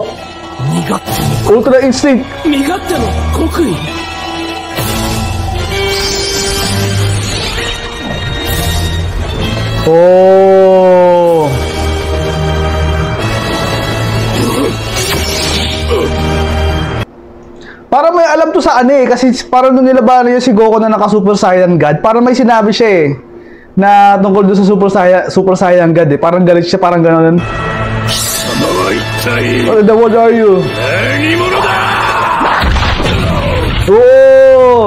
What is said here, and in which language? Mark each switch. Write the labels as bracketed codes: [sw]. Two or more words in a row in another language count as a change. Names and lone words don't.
[en] Ultra Instinct! [ja] 身勝手の極意 Oh! [tl] Para may alam to sa ano eh, kasi parang nung nilabanan niya si Goku na naka-Super Saiyan God, parang may sinabi siya eh, na tungkol doon sa Super Saiyan God eh, parang galit siya, parang gano'n. [en] What are you? Oh!